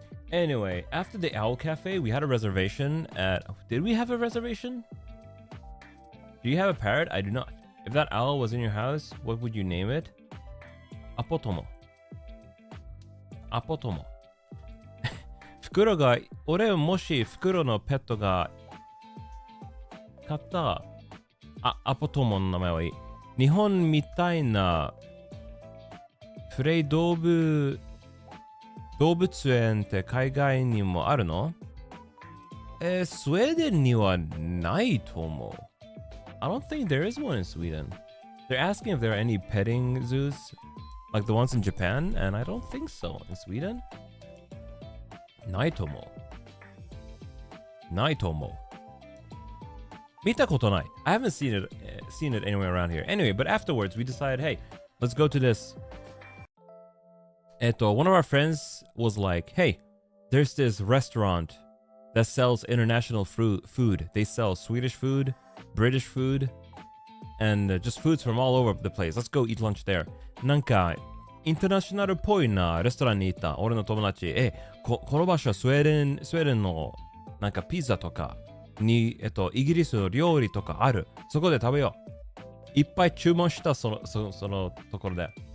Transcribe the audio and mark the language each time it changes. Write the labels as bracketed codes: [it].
[en] Anyway, after the Owl Cafe, we had a reservation at... Did we have a reservation? Do you have a parrot? I do not. If that owl was in your house, what would you name it? Apotomo. [ja] 袋が、俺もし袋のペットが買ったアポトモの名前はいい。日本みたいなプレイ動物園って海外にもあるの？スウェーデンにはないと思う。 [en] I don't think there is one in Sweden. They're asking if there are any petting zoos like the ones in Japan, and I don't think so. In Sweden? [ja] ないと思う。見たことない。 [en] I haven't seen it anywhere around here. Anyway, but afterwards we decided, hey, let's go to this. One of our friends was like, hey, there's this restaurant that sells international food. They sell Swedish food, British food, and just foods from all over the place. Let's go eat lunch there. なんか [ja] インターナショナルっぽいなレストランに行った。俺の友達。この場所はスウェーデンのなんかピザとかに、イギリスの料理とかある。そこで食べよう。いっぱい注文したそのところで。